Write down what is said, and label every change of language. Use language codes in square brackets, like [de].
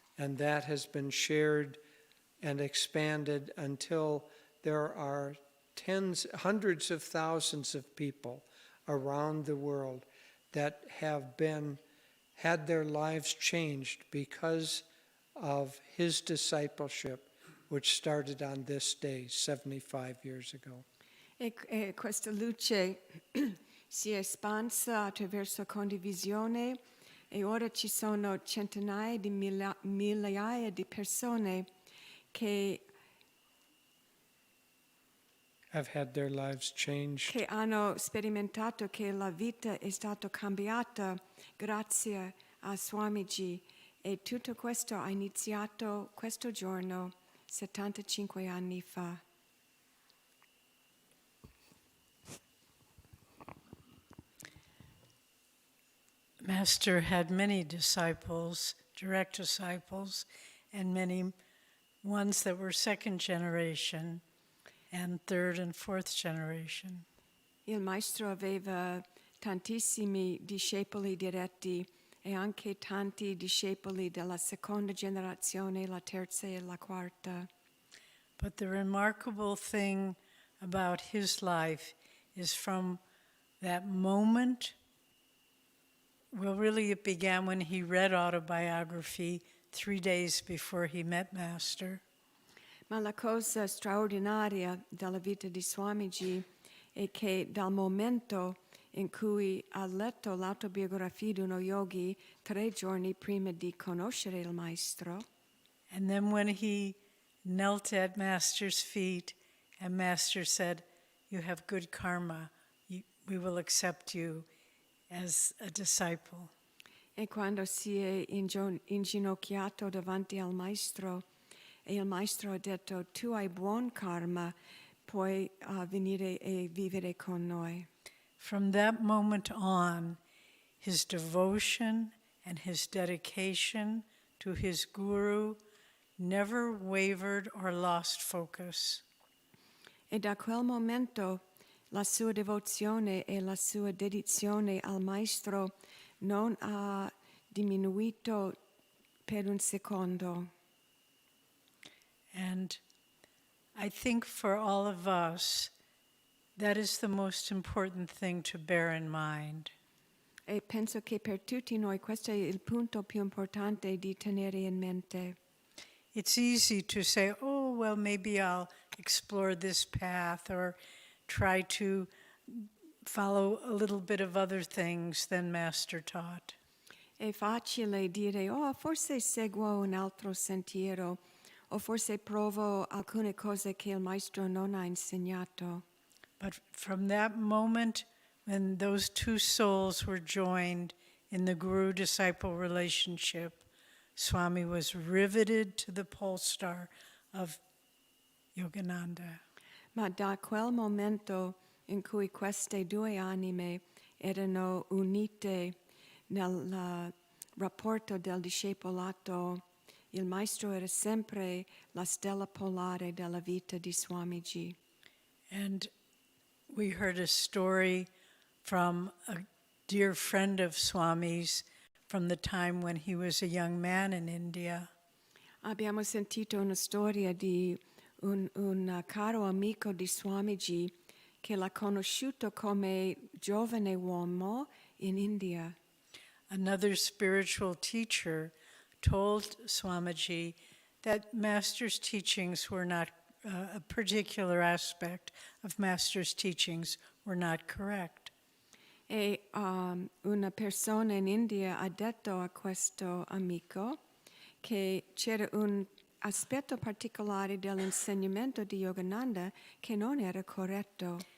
[en] And that has been shared and expanded until there are hundreds of thousands of people around the world that have had their lives changed because of his discipleship, which started on this day 75 years ago. [it] E questa luce si è espansa attraverso condivisione e ora ci sono centinaia di migliaia di persone che [en] have had their lives changed. [it] Che hanno sperimentato che la vita è stata cambiata grazie a Swamiji, e tutto questo ha iniziato questo giorno 75 anni fa. [en] Master had many disciples, direct disciples, and many ones that were second generation and third and fourth generation. [it] Il Maestro aveva tantissimi discepoli diretti e anche tanti discepoli della seconda generazione, la terza e la quarta. [en] But the remarkable thing about his life is from that moment, well, really it began when he read autobiography 3 days before he met Master. [it] Ma la cosa straordinaria della vita di Swamiji è che dal momento in cui ha letto l'autobiografia di uno yogi 3 giorni prima di conoscere il Maestro, [en] and then when he knelt at Master's feet and Master said, "You have good karma, we will accept you as a disciple." [it] e quando si è inginocchiato davanti al Maestro, e il Maestro ha detto: "Tu hai buon karma, puoi venire e vivere con noi." [en] From that moment on, his devotion and his dedication to his guru never wavered or lost focus. [it] E da quel momento la sua devozione e la sua dedizione al Maestro non ha diminuito per un secondo. [en] And I think for all of us, that is the most important thing to bear in mind. [it] E penso che per tutti noi questo è il punto più importante di tenere in mente. [en] It's easy to say, oh, well, maybe I'll explore this path or try to follow a little bit of other things than Master taught. [it] È facile dire: "Oh, forse seguo un altro sentiero", o forse provo alcune cose che il Maestro non ha insegnato. [en] But from that moment when those two souls were joined in the guru-disciple relationship, Swami was riveted to the pole star of Yogananda. [it] Ma da quel momento in cui queste due anime erano unite nel rapporto del discepolato, il Maestro era sempre la stella polare della vita di Swamiji. [en] And we heard a story from a dear friend of Swami's from the time when he was a young man in India. [it] Abbiamo sentito una storia di un caro amico di Swamiji che l'ha conosciuto come giovane uomo in India. [en] Another spiritual teacher told Swamiji that Master's teachings were not, a particular aspect of Master's teachings were not correct. [it] E una persona in India ha detto a questo amico che c'era un aspetto particolare dell'insegnamento di Yogananda che non era corretto.